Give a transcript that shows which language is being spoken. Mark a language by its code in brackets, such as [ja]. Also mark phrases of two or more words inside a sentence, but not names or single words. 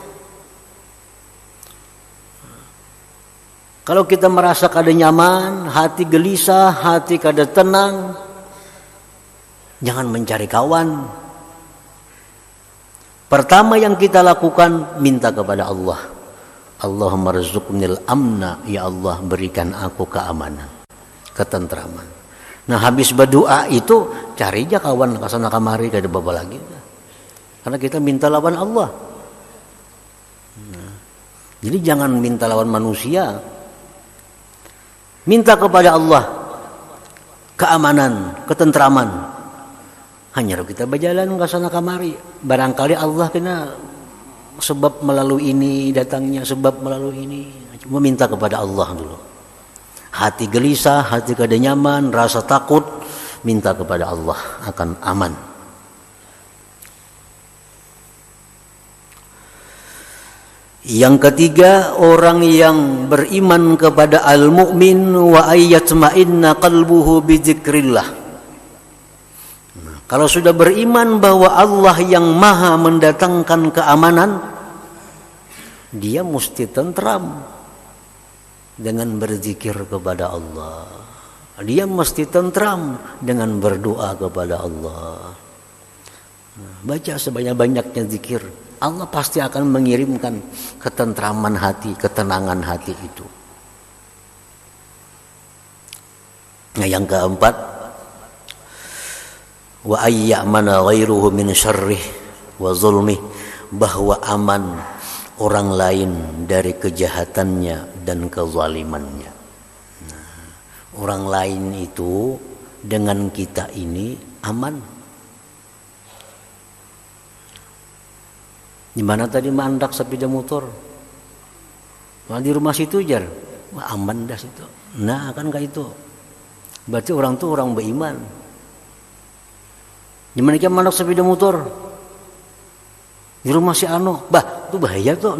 [id] Kalau kita merasa [bjn] kada nyaman, [id] hati gelisah, hati [bjn] kada tenang, [id] jangan mencari kawan. Pertama yang kita lakukan, minta kepada Allah. [ar] Allahumma rzuqnil amna, [id] ya Allah berikan aku keamanan, ketentraman. [bjn] Nah, habis berdoa itu cari aja kawan kasana kamari kada baba lagi. [id] Karena kita minta lawan Allah. Nah, jadi jangan minta lawan manusia. Minta kepada Allah keamanan, ketentraman. Hanya kita berjalan ke sana kamari, barangkali Allah kena sebab melalui ini datangnya, sebab melalui ini. Cuma minta kepada Allah dulu. Hati gelisah, hati [bjn] kada nyaman, [id] rasa takut, minta kepada Allah akan aman. Yang ketiga, orang yang beriman kepada al-mu'min [ar] wa ayyatma'inna qalbuhu bidzikrillah. [id] Kalau sudah beriman bahwa Allah yang maha mendatangkan keamanan, dia mesti tentram dengan berzikir kepada Allah. Dia mesti tentram dengan berdoa kepada Allah. Baca sebanyak-banyaknya zikir, Allah pasti akan mengirimkan ketentraman hati, ketenangan hati itu. Nah, yang keempat, [ar] wa ayyamana ghairuhu min syarrih wa zulmih, [id] bahwa aman orang lain dari kejahatannya dan kezalimannya. Nah, orang lain itu dengan kita ini aman. [bjn] Di mana tadi mandak sepeda motor? Di rumah situ jar. Wah, aman dah situ. [id] Nah, kan kayak itu. Berarti orang tuh orang beriman. Di mana dia mandak sepeda motor? Di rumah si Ano. Bah, itu bahaya tuh.